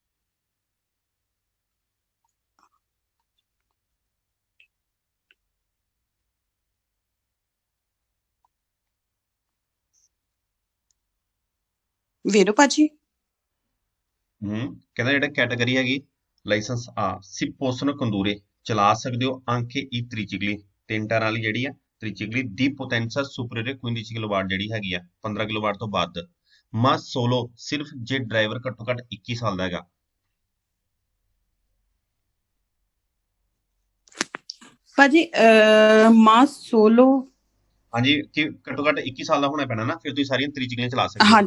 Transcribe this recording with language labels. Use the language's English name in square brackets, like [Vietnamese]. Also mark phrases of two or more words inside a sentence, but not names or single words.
[Punjabi] ਵੀਰੋ ਭਾਜੀ। ਕਹਿੰਦਾ ਜਿਹੜਾ ਕੈਟਾਗਰੀ ਹੈਗੀ ਲਾਇਸੈਂਸ ਆ [Italian] si possono condurre, [Punjabi] ਚਲਾ ਸਕਦੇ ਹੋ [Italian] anche i tricicli, [Punjabi] ਤਿੰਨ ਟਾਇਰਾਂ ਵਾਲੀ ਜਿਹੜੀ ਆ ਤ੍ਰਿਚਿਕਲੀ ਦੀ [Italian] potenza superiore [Punjabi] 15 ਕਿਲੋਵਾਟ ਜਿਹੜੀ ਹੈਗੀ ਆ 15 ਕਿਲੋਵਾਟ ਤੋਂ ਵੱਧ, [Italian] ma solo [Punjabi] ਸਿਰਫ ਜੇ ਡਰਾਈਵਰ ਘੱਟੋ ਘੱਟ 21 ਸਾਲ ਦਾ ਹੈਗਾ। ਭਾਜੀ [Italian] ma solo. [Punjabi] ਹਾਂਜੀ ਕਿ ਘੱਟੋ ਘੱਟ 21 ਸਾਲ ਦਾ ਹੋਣਾ ਪੈਣਾ ਨਾ, ਫਿਰ ਤੁਸੀਂ ਸਾਰੀਆਂ ਤ੍ਰਿਚਿਕਲੀਆਂ ਚਲਾ ਸਕਦੇ ਹੋ।